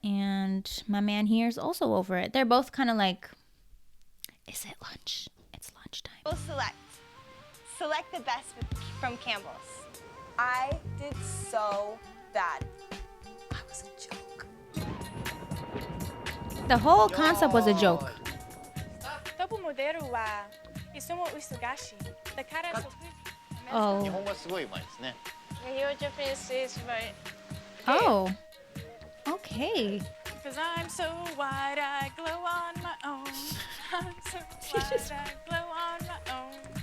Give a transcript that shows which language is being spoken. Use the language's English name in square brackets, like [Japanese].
[English] And my man here is also over it. They're both kind of like, is it lunch? It's lunchtime. Campbell Select. Select the best from Campbell's. I did so bad. I was a joke. The whole concept was a joke. [Japanese] トップモデルはいつも忙しい。だから [English] Oh. [Japanese] 日本語はすごいうまいですね。 [English] Your Japanese is very. Oh. Okay. Because I'm so white, I glow on my own. I'm so white, I glow on my own.